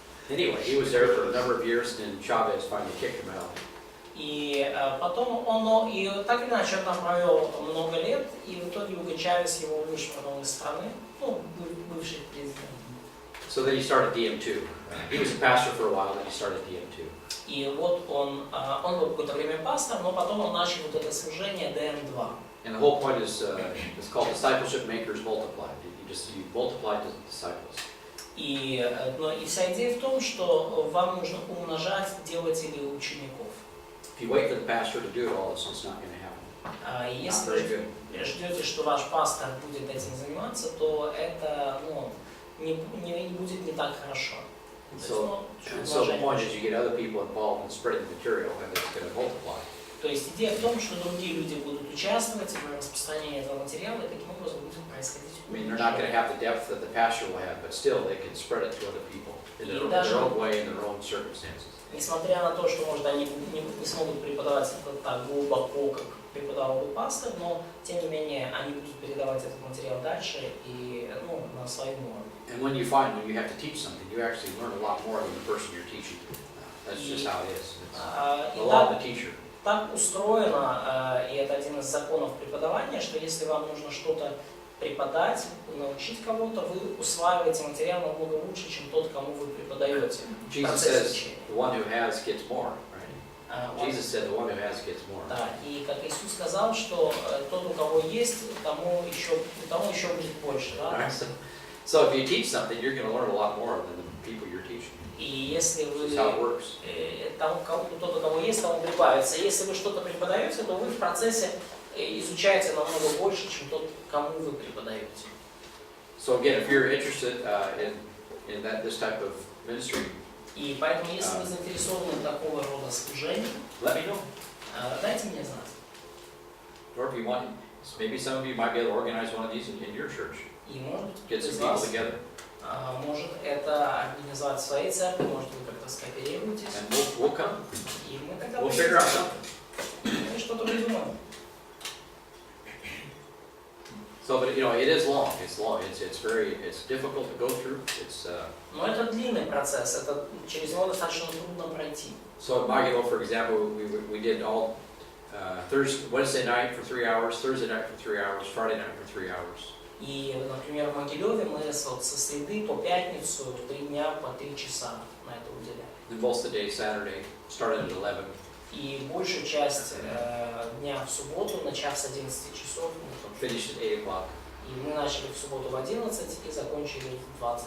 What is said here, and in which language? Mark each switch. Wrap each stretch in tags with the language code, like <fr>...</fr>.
<en>And anyway, he was there for a number of years, and Chavez finally kicked him out.</en> <ru>И потом он, и так или иначе, он там провел много лет, и в итоге Уго Чавес его вышвырнул из страны, бывший президент.</ru> <en>So then he started DM2. He was a pastor for a while, then he started DM2.</en> <ru>И вот он был какое-то время пастором, но потом он начал вот это служение DM2.</ru> <en>And the whole point is, it's called discipleship makers multiplied. You multiply the disciples.</en> <ru>И вся идея в том, что вам нужно умножать делателей учеников.</ru> <en>If you wait for the pastor to do it all, it's not going to happen.</en> <ru>Если вы ждете, что ваш пастор будет этим заниматься, то это не будет не так хорошо.</ru> <en>And so the point is you get other people involved in spreading the material, and it's going to multiply.</en> <ru>То есть идея в том, что другие люди будут участвовать в распространении этого материала, и таким образом будет происходить.</ru> <en>I mean, they're not going to have the depth that the pastor will have, but still they can spread it to other people in their own way, in their own circumstances.</en> <ru>Несмотря на то, что, может, они не смогут преподавать это так глубоко, как преподавал бы пастор, но, тем не менее, они будут передавать этот материал дальше и на своем уровне.</ru> <en>And when you have to teach something, you actually learn a lot more than the person you're teaching. That's just how it is. It's the law of the teacher.</en> <ru>Так устроено, и это один из законов преподавания, что если вам нужно что-то преподать, научить кого-то, вы усваиваете материал намного лучше, чем тот, кому вы преподаете.</ru> <en>Jesus says, the one who has gets more, right? Jesus said, the one who has gets more.</en> <ru>Да, и как Иисус сказал, что тот, у кого есть, тому еще будет больше. Да?</ru> <en>So if you teach something, you're going to learn a lot more than the people you're teaching.</en> <ru>И если вы</ru> <en>That's how it works.</en> <ru>тот, у кого есть, тому прибавится. Если вы что-то преподаете, то вы в процессе изучаете намного больше, чем тот, кому вы преподаете.</ru> <en>So again, if you're interested in this type of ministry,</en> <ru>И поэтому, если вы заинтересованы в такого рода служении,</ru> <en>let me know.</en> <ru>дайте мне знать.</ru> <en>Or if you want, maybe some of you might be able to organize one of these in your church.</en> <ru>И может быть,</ru> <en>Get some people together.</en> <ru>может это организовать в своей церкви, может вы как-то скооперируетесь.</ru> <en>And we'll come.</en> <ru>И мы тогда</ru> <en>We'll figure out something.</en> <ru>мы что-то придумаем.</ru> <en>So, but you know, it is long. It's long. It's difficult to go through.</en> <ru>Но это длинный процесс, это через него достаточно трудно пройти.</ru> <en>So at Magilo, for example, we did all Wednesday night for 3 hours, Thursday night for 3 hours, Friday night for 3 hours.</en> <ru>И, например, в Могилеве мы со среды по пятницу 3 дня по 3 часа на это уделяли.</ru> <en>And most of the day, Saturday, started at 11.</en> <ru>И большую часть дня в субботу, начав с 11 часов,</ru> <en>Finished at 8 o'clock.</en> <ru>и мы начали в субботу в 11 и закончили в 20</ru>